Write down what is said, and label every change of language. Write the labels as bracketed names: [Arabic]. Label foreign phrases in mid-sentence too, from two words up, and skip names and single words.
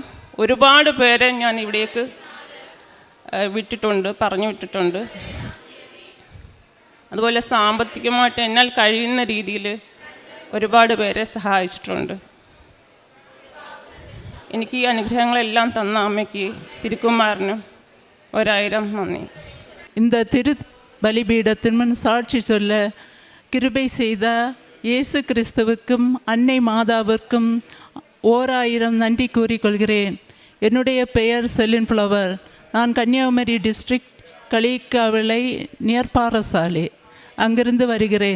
[Malayalam] ഒരുപാട് പേരെ ഞാൻ ഇവിടേക്ക് പറഞ്ഞു വിട്ടിട്ടുണ്ട്. അതുപോലെ സാമ്പത്തികമായിട്ട് എന്നാൽ കഴിയുന്ന രീതിയിൽ ഒരുപാട് പേരെ സഹായിച്ചിട്ടുണ്ട്. എനിക്ക് ഈ അനുഗ്രഹങ്ങളെല്ലാം തന്ന അമ്മയ്ക്ക് തിരുക്കുമാരനും 1000 നന്ദി. [Tamil] இந்த திரு பலிபீடத்தின் முன் சாட்சி சொல்ல கிருபை செய்த இயேசு கிறிஸ்துவுக்கும் அன்னை மாதாவிற்கும் 1000 நன்றி கூறிக்கொள்கிறேன். என்னுடைய பெயர் செலின் ஃப்ளவர். நான் கன்னியாகுமரி டிஸ்ட்ரிக்ட் களிக்காவிளை நியர் பாரசாலை அங்கிருந்து வருகிறேன்.